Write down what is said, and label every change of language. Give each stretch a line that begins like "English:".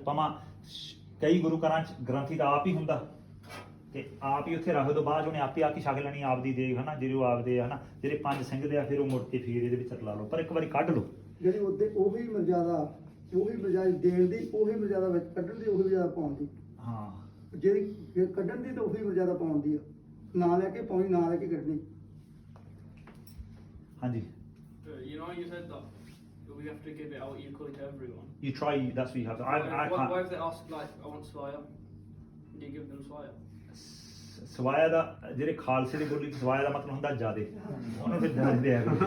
Punjabi: ਭਾਵੇਂ ਕਈ ਗੁਰੂ ਘਰਾਂ 'ਚ ਗ੍ਰੰਥੀ ਤਾਂ ਆਪ ਹੀ ਹੁੰਦਾ ਤੇ ਆਪ ਹੀ ਉੱਥੇ ਰੱਖ ਦੋ, ਬਾਅਦ ਉਹਨੇ ਆਪੇ ਆ ਕੇ ਛਕ ਲੈਣੀ ਆਪਦੀ ਦੇਗ ਹਨਾ, ਜਿਹੜੇ ਉਹ ਆਪਦੇ ਆ ਹਨਾ, ਜਿਹੜੇ 5 ਸਿੰਘ ਦੇ ਆ ਫਿਰ ਉਹ ਮੁੜ ਕੇ ਫੇਰ ਇਹਦੇ ਵਿੱਚ ਰਲਾ ਲਓ, ਪਰ ਇੱਕ ਵਾਰੀ ਕੱਢ ਲਓ। ਜਿਹੜੀ ਉਹਦੇ ਉਹੀ ਮਰਜ਼ਾਦਾ ਦੇਣ ਦੀ, ਉਹੀ ਮਰਜ਼ਾਦਾ ਵਿੱਚ ਕੱਢਣ ਦੀ, ਉਹੀ ਮਰਜ਼ਾਦਾ ਪਾਉਣ ਦੀ। ਹਾਂ ਜਿਹੜੀ ਜੇ ਕੱਢਣ ਦੀ ਤਾਂ ਉਹੀ ਮਰਜ਼ਾਦਾ ਪਾਉਣ ਦੀ ਆ, ਨਾ ਲੈ ਕੇ ਪਾਉਣੀ, ਨਾ ਲੈ ਕੇ ਕੱਢਣੀ। ਹਾਂਜੀ
English: You know, you said that we have to give it out equally to everyone. you try, that's what you have to, I What can't if they ask, like, I want Swire? Do you give them Swire?
Punjabi: ਸਵਾਇਆ ਦਾ ਜਿਹੜੇ ਖਾਲਸੇ ਦੀ ਬੋਲੀ ਸਵਾਇਆ ਦਾ ਮਤਲਬ ਹੁੰਦਾ ਜ਼ਿਆਦੇ, ਉਹਨੂੰ ਫਿਰ ਦੱਸਦੇ ਆ